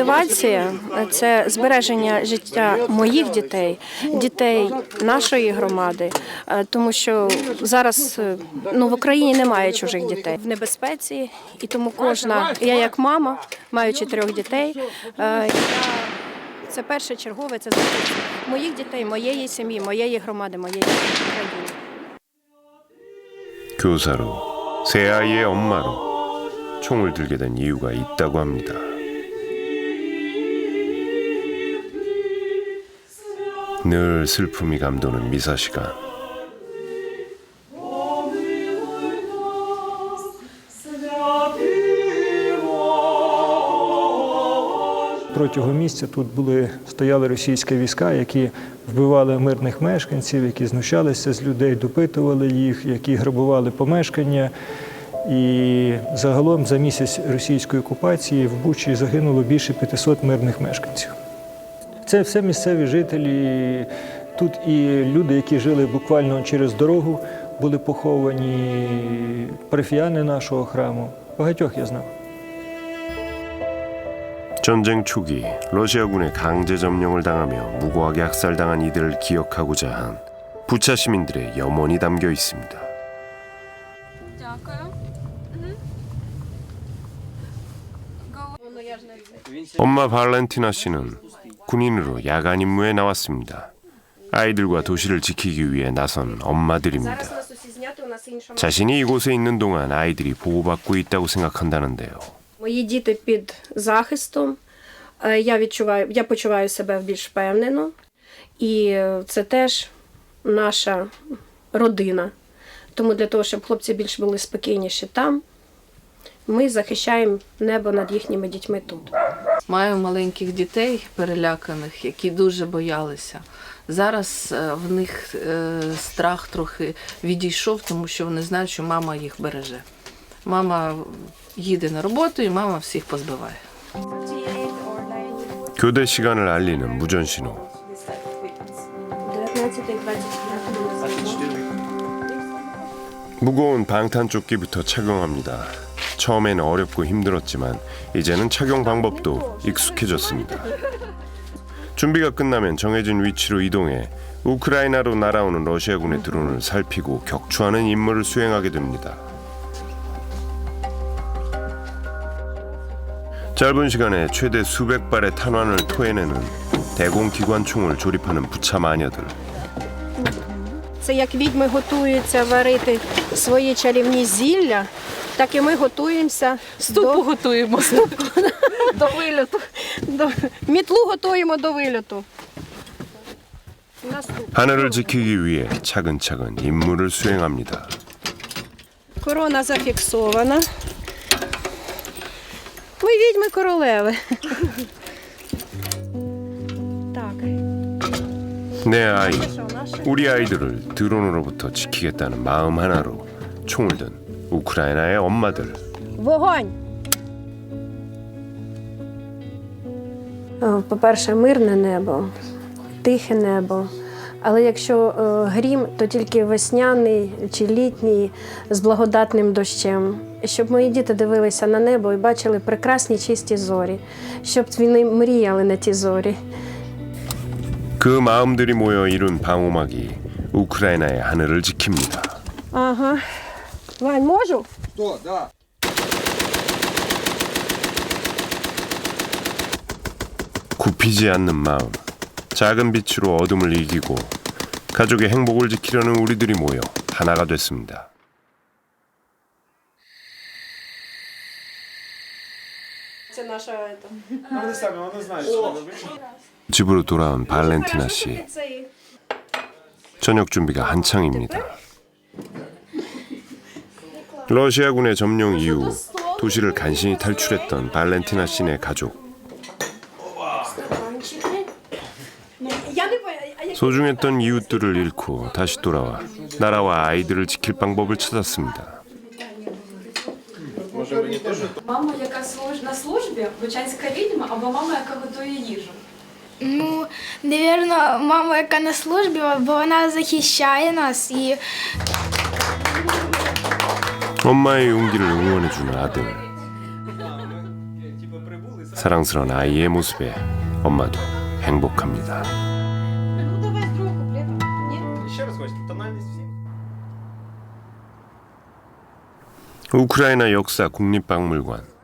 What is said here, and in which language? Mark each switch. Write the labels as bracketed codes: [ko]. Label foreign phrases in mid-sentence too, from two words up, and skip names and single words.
[uk] Мотивація – це збереження життя моїх дітей, дітей нашої громади, тому що зараз в Україні немає чужих дітей. В небезпеці, і тому я як мама, маю 4 дітей, це першочергове, це захист моїх дітей, моєї сім'ї, моєї громади, моєї країни. [ko] 교사로, 세 아이의 엄마로 총을 들게 된 이유가 있다고 합니다. 늘 슬픔이 감도는 미사 시간. [uk] Протягом місяця тут стояли російські війська, які вбивали мирних мешканців, які знущалися з людей, допитували їх, які грабували помешкання. І загалом за місяць російської окупації в Бучі загинуло більше 500 мирних мешканців. Це все місцеві жителі. Тут і люди, які жили буквально через дорогу, були поховані, парафіяни нашого храму. Багатьох я знав. [ko] 전쟁 초기 러시아군의 강제 점령을 당하며 무고하게 학살당한 이들을 기억하고자 한 부차 시민들의 염원이 담겨 있습니다. 엄마 발렌티나 씨는 군인으로 야간 임무에 나왔습니다. 아이들과 도시를 지키기 위해 나선 엄마들입니다. 자신이 이곳에 있는 동안 아이들이 보호받고 있다고 생각한다는데요. [uk] Мої діти під захистом, я почуваю себе більш впевнено, і це теж наша родина. Тому для того, щоб хлопці більш були спокійніші там, ми захищаємо небо над їхніми дітьми тут. Маю маленьких дітей переляканих, які дуже боялися. Зараз в них страх трохи відійшов, тому що вони знають, що мама їх береже. Мама їде на роботу і мама всіх позбиває. [ko] 교대 시간을 알리는 무전 신호. 무거운 방탄조끼부터 착용합니다. 처음엔 어렵고 힘들었지만 이제는 착용 방법도 익숙해졌습니다. 준비가 끝나면 정해진 위치로 이동해 우크라이나로 날아오는 러시아군의 드론을 살피고 격추하는 임무를 수행하게 됩니다. 짧은 시간에 최대 수백 발의 탄환을 토해내는 대공기관총을 조립하는 부차 마녀들. [uk] Це як відьми готуються варити свої чарівні зілля, так і ми готуємося Готуємо. до вильоту. Мітлу готуємо до вильоту. [ko] 하늘을 지키기 위해 차근차근 임무를 수행합니다. [uk] Корона зафіксована. Ми відьми королеви. Так. [ko] 내 아이, 우리 아이들을 드론으로부터 지키겠다는 마음 하나로 총을 든 우크라이나의 엄마들. [uk] Вогонь! По-перше, мирне небо, тихе небо, Але якщо грім, то тільки весняний чи літній з благодатним дощем. Щоб мої діти дивилися на небо і бачили прекрасні чисті зорі, щоб вони мріяли на ті зорі. [ko] 그 마음들이 모여 이룬 방호막이 우크라이나의 하늘을 지킵니다. [uk] Ага. Вань, можу? [ru] Что, да. [ko] 굽히지 않는 마음, 작은 빛으로 어둠을 이기고 가족의 행복을 지키려는 우리들이 모여 하나가 됐습니다. [uk] Це наша [ko] 집으로 돌아온 발렌티나 씨. 저녁 준비가 한창입니다. 러시아군의 점령 이후 도시를 간신히 탈출했던 발렌티나 씨네 가족. 소중했던 이웃들을 잃고 다시 돌아와 나라와 아이들을 지킬 방법을 찾았습니다. [uk] Мама, яка на службі, бучанська відьма, або мама, яка готує їжу? Ну, напевно, мама, яка на службі, бо вона захищає нас і [ko] 엄마의 용기를 응원해주는 아들. 사랑스러운 아이의 모습에 엄마도 행복합니다. 우크라이나 역사 국립박물관.